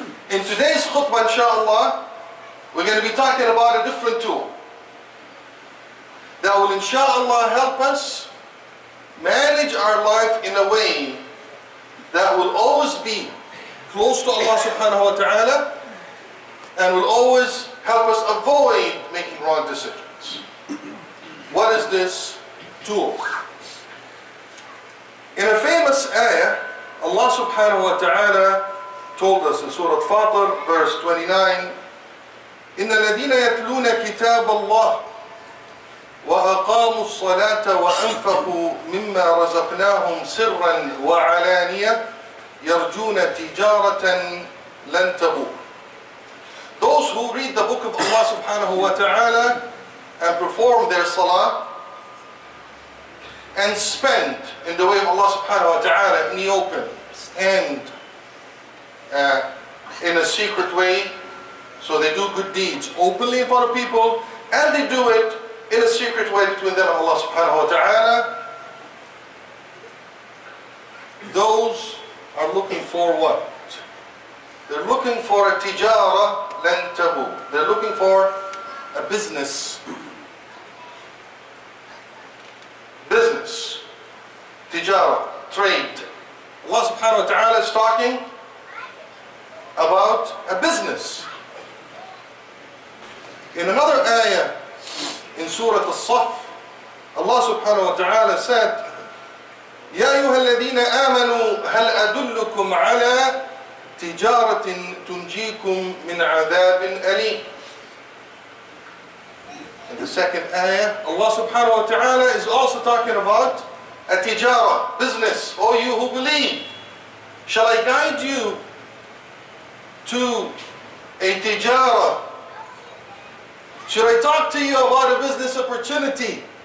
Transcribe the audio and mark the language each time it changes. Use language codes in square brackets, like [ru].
[en] In today's khutbah, inshallah, we're going to be talking about a different tool that will, inshallah, help us manage our life in a way that will always be close to Allah subhanahu wa ta'ala and will always help us avoid making wrong decisions. What is this tool? In a famous ayah, Allah subhanahu wa ta'ala told us in Surah Fatir, verse 29, [ar] إِنَّ الَّذِينَ يَتْلُونَ كِتَابَ اللَّهِ وَأَقَامُوا الصَّلَاةَ وَأَنْفَقُوا مِمَّا رَزَقْنَاهُمْ سِرًّا وَعَلَانِيَةً يَرْجُونَ تِجَارَةً لَنْ تَبُورَ. [en] Those who read the book of Allah subhanahu wa ta'ala and perform their salah and spend in the way of Allah subhanahu wa ta'ala in the open and in a secret way. So they do good deeds openly in front of people, and they do it in a secret way between them and Allah subhanahu wa ta'ala. Those are looking for what? They're looking for a [ar] tijara lan tabu. [en] They're looking for a business. tijara, trade. Allah subhanahu wa ta'ala is talking about a business. In another ayah, in Surah As-Saff, Allah subhanahu wa ta'ala said, [ar] يا أيها الذين آمنوا هل أدلكم على تجارة تنجيكم من عذاب أليم. [en] In the second ayah, Allah subhanahu wa ta'ala is also talking about a tijara, business. O you who believe, shall I guide you to a tijara? Should I talk to you about a business opportunity?